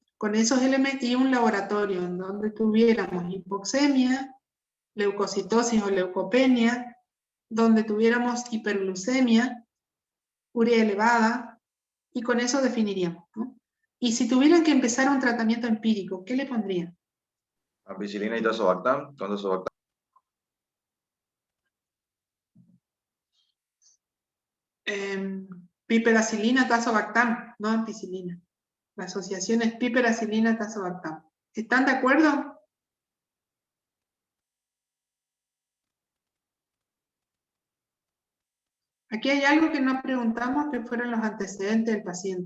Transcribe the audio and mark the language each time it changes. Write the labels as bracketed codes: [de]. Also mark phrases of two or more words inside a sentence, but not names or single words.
[es] Con esos elementos y un laboratorio en donde tuviéramos hipoxemia, leucocitosis o leucopenia, donde tuviéramos hiperglucemia, urea elevada, y con eso definiríamos, ¿no? Y si tuvieran que empezar un tratamiento empírico, ¿qué le pondrían? Ampicilina y tazobactam, con tazobactam. Piperacilina, tazobactam, no ampicilina. La asociación es piperacilina, tazobactam. ¿Están de acuerdo? Aquí hay algo que no preguntamos, que fueron los antecedentes del paciente.